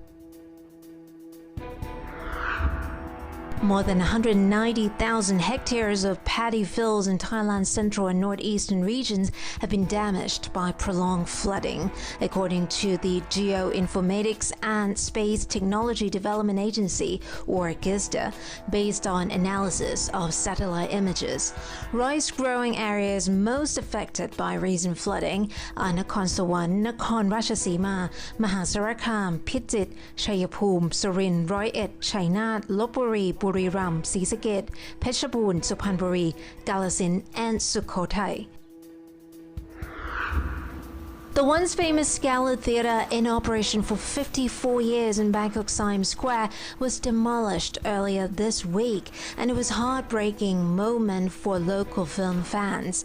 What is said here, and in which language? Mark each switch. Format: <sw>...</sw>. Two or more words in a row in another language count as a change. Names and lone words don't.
<en>More than 190,000 hectares of paddy fields in Thailand's central and northeastern regions have been damaged by prolonged flooding, according to the Geoinformatics and Space Technology Development Agency, or GISDA, based on analysis of satellite images. Rice-growing areas most affected by recent flooding are Nakhon Sawan, Nakhon Ratchasima, Mahasarakham, Phitchit, Chayapum, Surin, Roi Et, Chainat, Lopburi, Buri Ram, ศรีสะเกษ Phetchabun, Suphanburi, Kalasin, and Sukhothai. The once famous Scala Theatre, in operation for 54 years in Bangkok Siam Square, was demolished earlier this week, and it was a heartbreaking moment for local film fans.</en>